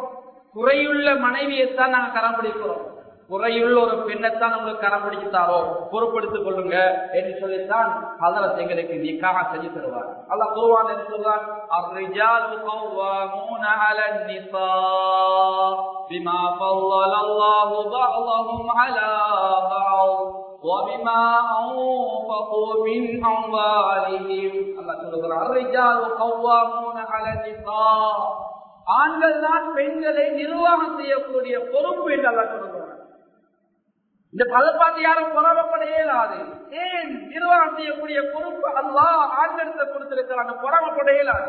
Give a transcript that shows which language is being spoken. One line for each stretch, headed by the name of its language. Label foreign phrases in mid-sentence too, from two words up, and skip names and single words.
Tamil: குறையுள்ள மனைவியைத்தான் நாங்க கரம் பிடிக்கிறோம். குறையுள்ள ஒரு பெண்ணைத்தான் உங்களுக்கு கரம் பிடித்தாரோ பொறுப்படுத்திக் கொள்ளுங்க என்று சொல்லித்தான் ஹஜ்ரத் எங்களுக்கு நிக்காஹ் செஞ்சு தருவார். அல்லாஹ் குர்ஆன்ல சொல்றான்,
Arabic: الرجال قوامون على النساء بما فضل الله بعضهم على بعض وبما أنفقوا من أموالهم.
Tamil: அல்லாஹ் சொல்றான்,
Arabic: الرجال قوامون على النساء,
Tamil: ஆண்கள் தான் பெண்களை நிர்வாகம் செய்யக்கூடிய பொறுப்பு என்று அல்லாஹ் சொல்றான். இந்த பதப்பாட்டு யாரும் பொறாமப்பட இயலாது. ஏன்? நிர்வாகம் செய்யக்கூடிய பொறுப்பு அல்லாஹ் ஆண்களுக்கு கொடுத்திருக்கிறாங்க, பொறாமப்பட இயலாது.